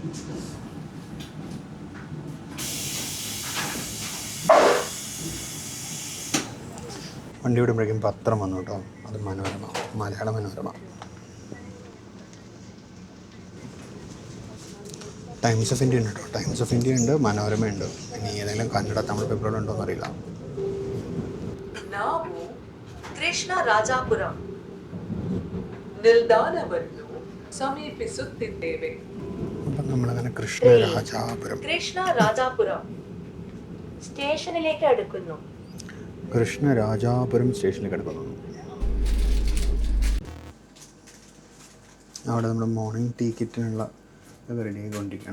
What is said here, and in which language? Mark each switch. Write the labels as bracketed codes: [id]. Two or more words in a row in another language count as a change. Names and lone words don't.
[ml] വണ്ടി വിടുമ്പോഴേക്കും പത്രം വന്നു കേട്ടോ. അത് മനോരമ, മലയാള മനോരമ. ടൈംസ് ഓഫ് ഇന്ത്യ ഉണ്ട് കേട്ടോ. ടൈംസ് ഓഫ് ഇന്ത്യ ഉണ്ട്, മനോരമ ഉണ്ട്. ഇനി ഏതെങ്കിലും കന്നഡ തമിഴ് പേപ്പറുകൾ ഉണ്ടോ എന്നറിയില്ല. [kn] ಕೃಷ್ಣರಾಜಪುರಂ ನಿಲ್ದಾಣವನ್ನು ಸಮೀಪಿಸುತ್ತಿದ್ದೇವೆ. [ml] അപ്പം നമ്മളങ്ങനെ കൃഷ്ണരാജാപുരം സ്റ്റേഷനിലേക്ക് അടുക്കുന്നു. കൃഷ്ണരാജാപുരം സ്റ്റേഷനിലേക്ക് അടുക്കുന്നു. അവിടെ നമ്മൾ [en] morning tea [ml] കിറ്റിനുള്ള ഇതൊക്കെ റെഡി ആയിക്കൊണ്ടിരിക്കുകയാണ്.